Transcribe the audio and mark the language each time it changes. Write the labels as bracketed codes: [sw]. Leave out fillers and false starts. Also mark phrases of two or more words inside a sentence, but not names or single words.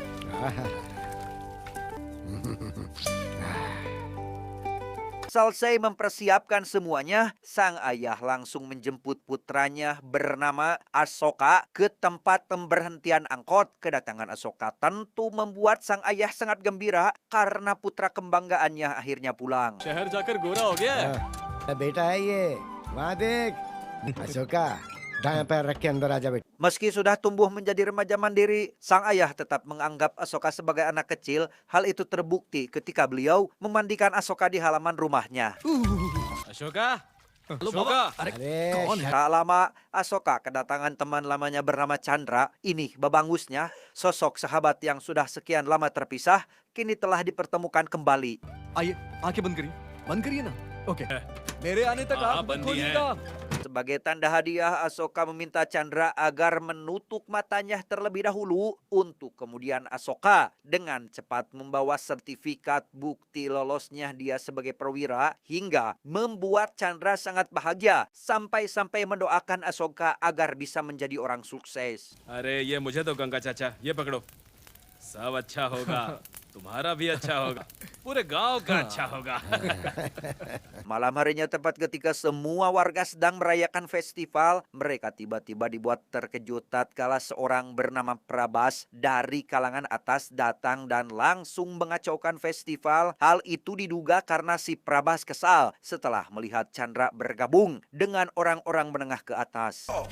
[id] Selesai mempersiapkan semuanya, sang ayah langsung menjemput putranya bernama Asoka ke tempat pemberhentian angkot. Kedatangan Asoka tentu membuat sang ayah sangat gembira karena putra kebanggaannya akhirnya pulang. [hi] शहर जाकर गोरा हो गया है। बेटा है ये वहाँ देख अशोका दाएं पैर रख के अंदर आ जा बेटा [id] Meski sudah tumbuh menjadi remaja mandiri, sang ayah tetap menganggap Asoka sebagai anak kecil. Hal itu terbukti ketika beliau memandikan Asoka di halaman rumahnya. [hi] अशोका, अशोका, अरे [id] Tak lama, Asoka kedatangan teman lamanya bernama Chandra. Ini babangusnya, sosok sahabat yang sudah sekian lama terpisah, kini telah dipertemukan kembali. [hi] आइए, आंखें बंद करिए ना। ओके। मेरे आने तक आप बंद खोलिएगा। [id] Sebagai tanda hadiah, Asoka meminta Chandra agar menutup matanya terlebih dahulu untuk kemudian Asoka dengan cepat membawa sertifikat bukti lolosnya dia sebagai perwira hingga membuat Chandra sangat bahagia sampai-sampai mendoakan Asoka agar bisa menjadi orang sukses. [hi] अरे ये मुझे तो गंगा चाचा ये पकड़ो सब अच्छा होगा तुम्हारा भी अच्छा होगा पूरे गांव का अच्छा होगा [id] Malam harinya tepat ketika semua warga sedang merayakan festival, mereka tiba-tiba dibuat terkejut tatkala seorang bernama Prabas dari kalangan atas datang dan langsung mengacaukan festival. Hal itu diduga karena si Prabas kesal setelah melihat Chandra bergabung dengan orang-orang menengah ke atas.